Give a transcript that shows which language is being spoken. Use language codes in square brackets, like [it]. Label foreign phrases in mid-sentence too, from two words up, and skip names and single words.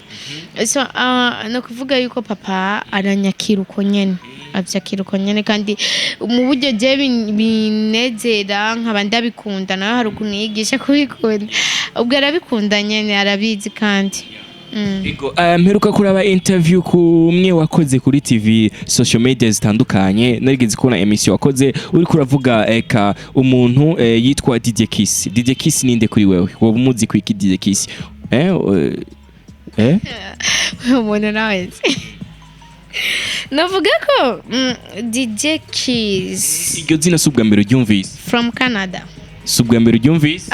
[rn] So no kuvuga yuko papa aranyakira uko nyene, abyakira uko nyene kandi mu buryo je binezera nkaba ndabikunda, nawe hari ukuntu yigisha kubikunda, ubwo arabikunda nyene arabizi kandi. Ego mperuka kuraba interview kumwe wakoze kuri TV [en] social media [rn] zitandukanye, narigeze kubona emission wakoze uri kuravuga eka umuntu yitwa DJ Kiss. DJ Kiss ninde kuri wewe? Wowe umuzi kwiki DJ Kiss? Umuntu nawe navuga ko DJ Kiss iryo zina subwa mbere ryumvise [en] from Canada. [rn] Subwa mbere ryumvise?